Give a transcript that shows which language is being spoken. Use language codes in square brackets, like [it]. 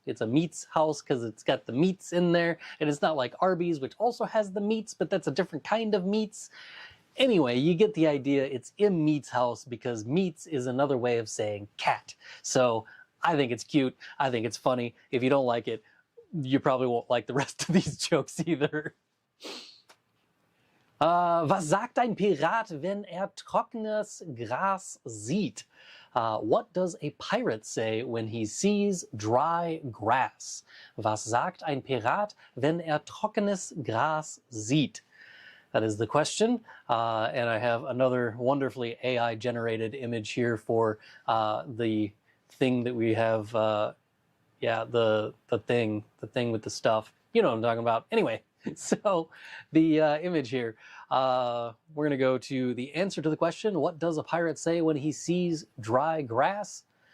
[en] It's a Mietshaus because it's got the meats in there. And it's not like Arby's, which also has the meats, but that's a different kind of meats. Anyway, you get the idea. It's im Mietshaus because Miets is another way of saying cat. So I think it's cute. I think it's funny. If you don't like it, you probably won't like the rest of these jokes either. [de] Was sagt ein Pirat, wenn trockenes Gras sieht? [en] What does a pirate say when he sees dry grass? [de] Was sagt ein Pirat, wenn trockenes Gras sieht? [en] That is the question, and I have another wonderfully AI-generated image here for the thing that we have. Yeah, the thing with the stuff. You know what I'm talking about. Anyway, so the image here. We're gonna go to the answer to the question: what does a pirate say when he sees dry grass?